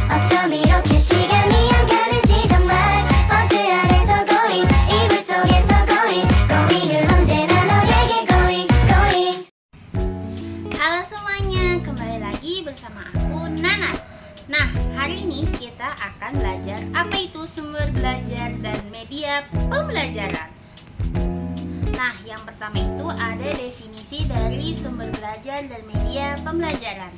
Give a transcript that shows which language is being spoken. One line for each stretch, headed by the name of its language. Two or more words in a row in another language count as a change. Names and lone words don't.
Korean: 어쩜 이렇게 시간이 안 가는지 정말 버스 안에서 고잉 이불 속에서 고잉은 언제나 너에게 고잉.
Indonesian: Halo semuanya, kembali lagi bersama aku Nana. Nah, hari ini kita akan belajar apa itu sumber belajar dan media pembelajaran. Nah, yang pertama itu ada definisi dari sumber belajar dan media pembelajaran.